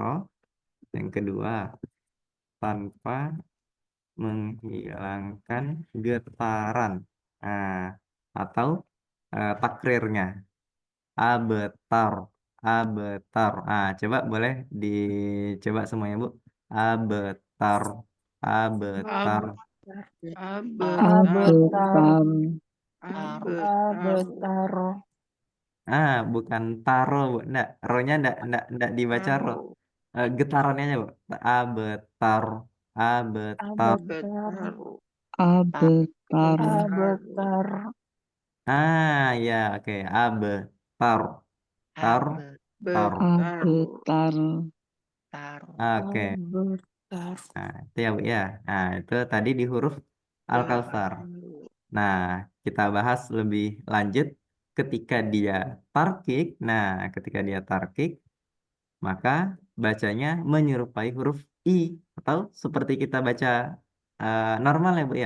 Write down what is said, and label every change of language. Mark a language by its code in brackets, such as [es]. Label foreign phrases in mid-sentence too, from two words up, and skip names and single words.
[id] Yang kedua, tanpa menghilangkan getaran. Nah, atau takrirnya. Abetar, abetar. Coba boleh dicoba semuanya, Bu. Abetar, abetar. Abetar. Abetar. Abetar. Abtar. Bukan taro, Bu. Enggak, ro-nya enggak dibaca ro. Taruh. Getarannya aja, Bu. Abetar, abetar. Abtar. Betaruh. Abetar. Tar. Abetar. Ya, oke. Tar, tar, tar. Abetar. Oke. Abetar. Nah, itu ya, Bu ya. Nah, itu tadi di huruf Al-Kautsar. Nah, kita bahas lebih lanjut ketika dia tarkik. Nah, ketika dia tarkik, maka bacanya menyerupai huruf I atau seperti kita baca normal ya, Bu ya.